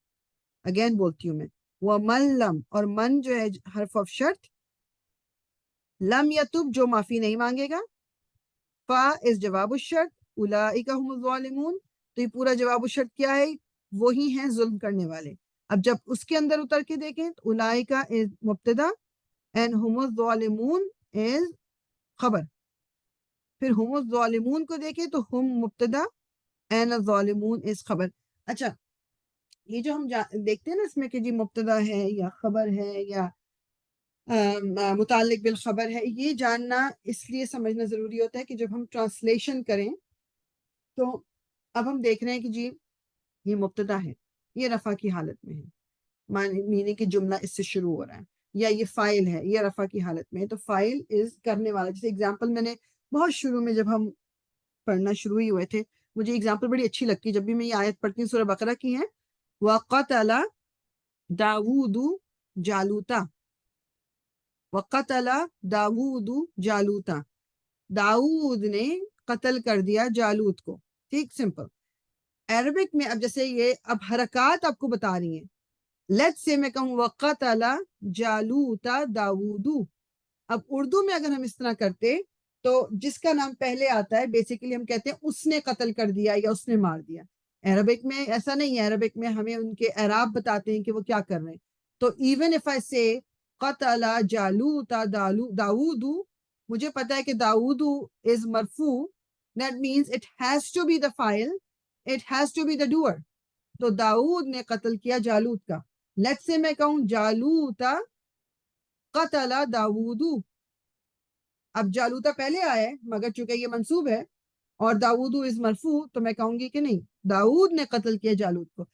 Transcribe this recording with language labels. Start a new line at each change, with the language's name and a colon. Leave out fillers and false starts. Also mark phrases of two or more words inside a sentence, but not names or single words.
Urdu: اگین بولتی ہوں میں
Arabic: ومن لم
Urdu: اور من جو ہے حرف آف شرط
Arabic: لم یتب
Urdu: جو معافی نہیں مانگے گا فا از
Arabic: جواب الشرط اولئک هم الظالمون
Urdu: تو یہ پورا
Arabic: جواب الشرط
Urdu: کیا ہے وہی ہیں ظلم کرنے والے. اب جب اس کے اندر اتر کے دیکھیں تو اولئک از مبتدا اینڈ
Arabic: هم الظالمون
Urdu: از خبر. پھر
Arabic: هم الظالمون
Urdu: کو دیکھیں تو ہم مبتدا اینڈ الظالمون از خبر. اچھا یہ جو ہم دیکھتے ہیں نا اس میں کہ جی مبتدا ہے یا خبر ہے یا متعلق بالخبر ہے یہ جاننا اس لیے سمجھنا ضروری ہوتا ہے کہ جب ہم ٹرانسلیشن کریں تو اب ہم دیکھ رہے ہیں کہ جی یہ مبتدا ہے یہ رفع کی حالت میں ہے میننگ کہ جملہ اس سے شروع ہو رہا ہے یا یہ فائل ہے یہ رفع کی حالت میں ہے. تو فائل از کرنے والا جیسے اگزامپل میں نے بہت شروع میں جب ہم پڑھنا شروع ہی ہوئے تھے مجھے اگزامپل بڑی اچھی لگتی ہے جب بھی میں یہ آیت پڑھتی ہوں سورہ بقرہ کی ہے
Arabic: وَقَتَلَ داود جالوتا وَقَتَلَ داود جالوتا
Urdu: داود نے قتل کر دیا جالوت کو. ٹھیک سمپل. عربک میں اب جیسے یہ اب حرکات آپ کو بتا رہی ہیں
English: let's say
Urdu: میں کہوں
Arabic: وقتل جالوت داود.
Urdu: اب اردو میں اگر ہم اس طرح کرتے تو جس کا نام پہلے آتا ہے بیسیکلی ہم کہتے ہیں اس نے قتل کر دیا یا اس نے مار دیا. عربک میں ایسا نہیں ہے، عربک میں ہمیں ان کے اعراب بتاتے ہیں کہ وہ کیا کر رہے ہیں.
English: تو even if I say
Arabic: قتل جالوت داود،
Urdu: مجھے پتا ہے کہ
English: داود از مرفوع، that means it has to be the فاعل، it has to be the doer.
Urdu: تو داؤد نے قتل کیا جالوت کا.
English: let's say
Urdu: میں کہوں
Arabic: جالوت قتل داود،
Urdu: اب جالوتا پہلے آیا ہے مگر چونکہ یہ منصوب ہے اور داود از مرفوع، تو میں کہوں گی کہ نہیں، داؤد نے قتل کیا جالوت کو.